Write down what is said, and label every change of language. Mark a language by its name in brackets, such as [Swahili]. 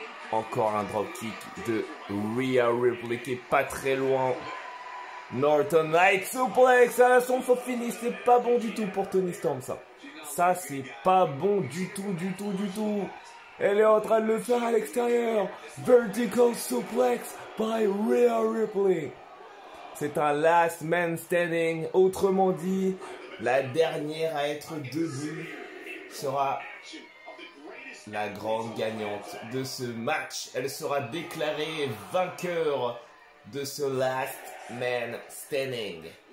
[French] Encore un dropkick de Rhea Ripley qui est pas très loin. Northern Light suplex à la son for finish. C'est pas bon du tout pour Toni Storm, ça. Ça, c'est pas bon du tout, du tout, du tout. Elle est en train de le faire à l'extérieur. [English] Vertical suplex by Rhea Ripley. [French] C'est un last man standing. Autrement dit, la dernière à être debout sera la grande gagnante de ce match. Elle sera déclarée vainqueur de ce last man standing.